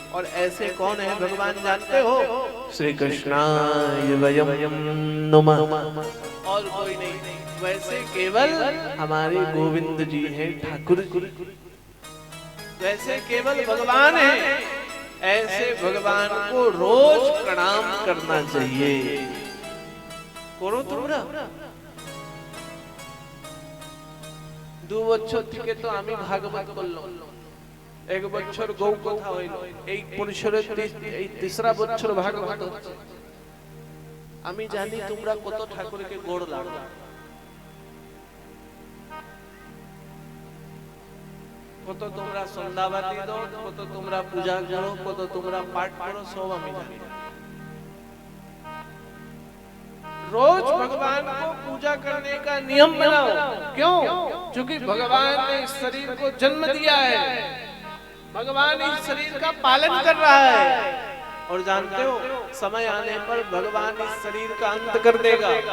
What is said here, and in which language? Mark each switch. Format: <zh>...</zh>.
<hi>और ऐसे कौन है भगवान जानते हो?</hi> <sa>श्री कृष्णाय वयं नमः,</sa> <hi>और कोई नहीं, वैसे केवल हमारे गोविंद जी हैं, ठाकुर जी, वैसे केवल भगवान हैं। ऐसे भगवान को रोज प्रणाम करना चाहिए।</hi> <bn>करो তোমরা। 2 বছর থেকে তো আমি ভাগবত করলাম, 1 বছর গৌ কথা হইল, এই পরিসরের এই 3রা বছর ভাগবত হচ্ছে। আমি জানি তোমরা কত ঠাকুরকে গোড় লাগো, কত তোমরা সন্ধ্যাবাতি দাও, কত তোমরা পূজা করো, কত তোমরা পাঠ করো, সব আমি জানি।</bn> <hi>रोज भगवान को पूजा करने का नियम बनाओ। क्यों? क्योंकि भगवान ने इस शरीर को जन्म दिया है, भगवान इस शरीर का पालन कर रहा है, और जानते हो समय आने पर भगवान इस शरीर का अंत कर देगा।</hi>